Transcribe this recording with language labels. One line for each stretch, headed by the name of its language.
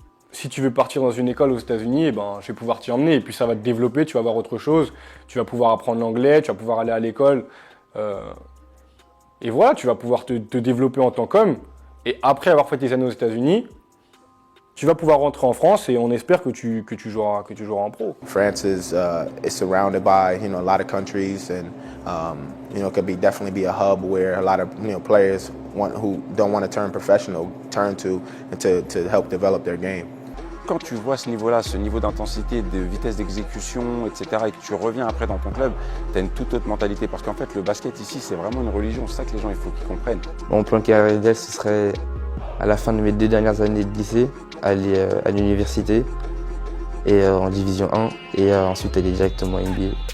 French: Si tu veux partir dans une école aux États-Unis, eh ben, je vais pouvoir t'y emmener et puis ça va te développer, tu vas voir autre chose, tu vas pouvoir apprendre l'anglais, tu vas pouvoir aller à l'école. Et voilà, tu vas pouvoir te développer en tant qu'homme. Et après avoir fait tes années aux États-Unis, tu vas pouvoir rentrer en France et on espère que tu joueras en pro.
English: France is surrounded by a lot of countries, and could definitely be a hub where a lot of players who don't want to turn professional turn to help develop their game.
French: Quand tu vois ce niveau-là, ce niveau d'intensité, de vitesse d'exécution, etc., et que tu reviens après dans ton club, tu as une toute autre mentalité. Parce qu'en fait, le basket ici, c'est vraiment une religion. C'est ça que les gens, il faut qu'ils comprennent. Mon plan carrière idéal, ce serait à la fin de mes 2 dernières années de lycée, aller à l'université et en division 1 et ensuite aller directement à NBA.